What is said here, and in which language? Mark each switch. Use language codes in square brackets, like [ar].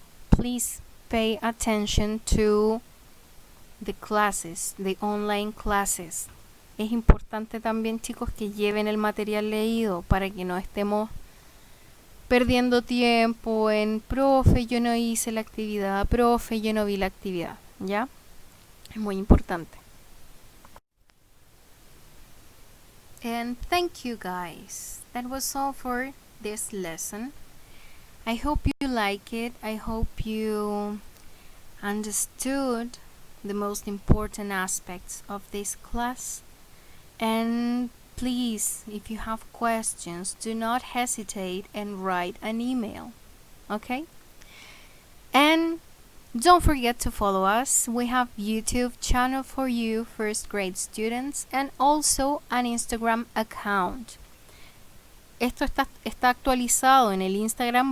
[en] Please pay attention to the classes, the online classes. [es] Es importante también, chicos, que lleven el material leído para que no estemos perdiendo tiempo en profe, yo no hice la actividad, profe, yo no vi la actividad, ¿ya? Es muy importante. [en] And thank you, guys. That was all for this lesson. I hope you like it. I hope you understood the most important aspects of this class. And please, if you have questions, do not hesitate and write an email. Okay? And don't forget to follow us. We have YouTube channel for you first grade students and also an Instagram account. [es] Esto está actualizado en el Instagram.